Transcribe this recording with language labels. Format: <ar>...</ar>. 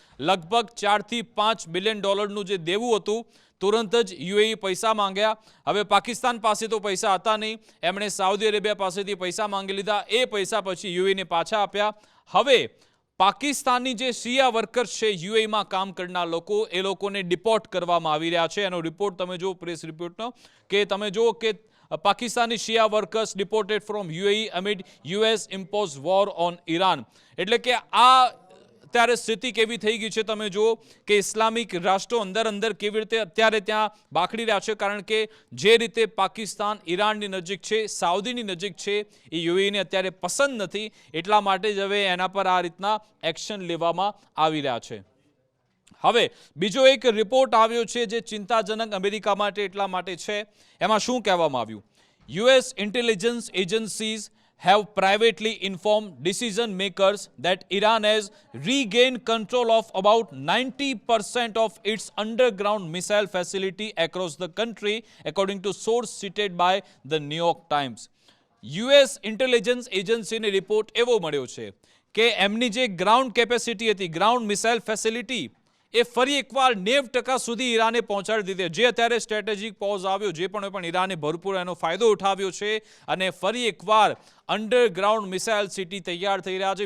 <gu>લગભગ 4 થી 5 બિલિયન ડોલરનું જે દેવું હતું, તુરંત જ યુએઈ પૈસા માંગ્યા. હવે પાકિસ્તાન પાસે તો પૈસા હતા નહીં, એમણે સાઉદી અરેબિયા પાસેથી પૈસા માંગી લીધા. એ પૈસા પછી યુએઈને પાછા આપ્યા. હવે પાકિસ્તાનની જે શિયા વર્કર્સ છે, યુએઈમાં કામ કરનાર લોકો, એ લોકોને ડિપોર્ટ કરવામાં આવી રહ્યા છે. એનો રિપોર્ટ તમે જો, પ્રેસ રિપોર્ટનો, કે તમે જો કે</gu> <en>Pakistani Shia workers deported from UAE amid US imposed war on Iran.</en> <gu>એટલે કે આ અત્યારે સ્થિતિ કેવી થઈ ગઈ છે તમે જુઓ કે ઇસ્લામિક રાષ્ટ્રો અંદર કેવી રીતે અત્યારે ત્યાં બાખડી રહ્યા છે. કારણ કે જે રીતે પાકિસ્તાન ઈરાનની નજીક છે, સાઉદીની નજીક છે, એ યુએઈને અત્યારે પસંદ નથી. એટલા માટે જ હવે એના પર આ રીતના એક્શન લેવામાં આવી રહ્યા છે. હવે બીજો એક રિપોર્ટ આવ્યો છે જે ચિંતાજનક અમેરિકા માટે એટલા માટે છે. એમાં શું કહેવામાં આવ્યું?</gu> <en>US intelligence agencies have privately informed decision makers that Iran has regained control of about 90% of its underground missile facility across the country, according to source cited by the New York Times.</en> <gu>US intelligence agency ને report એવો મળ્યો છે કે એમની જે ground capacity હતી, ground missile facility, એ ફરી એકવાર 90% સુધી ઈરાને પહોંચાડી દીધી. જે અત્યારે સ્ટ્રેટેજિક પોઝ આવ્યો, જે પણ ઈરાને ભરપૂર એનો ફાયદો ઉઠાવ્યો છે અને ફરી એકવાર અંડરગ્રાઉન્ડ મિસાઇલ સિટી તૈયાર થઈ રહ્યા છે.</gu>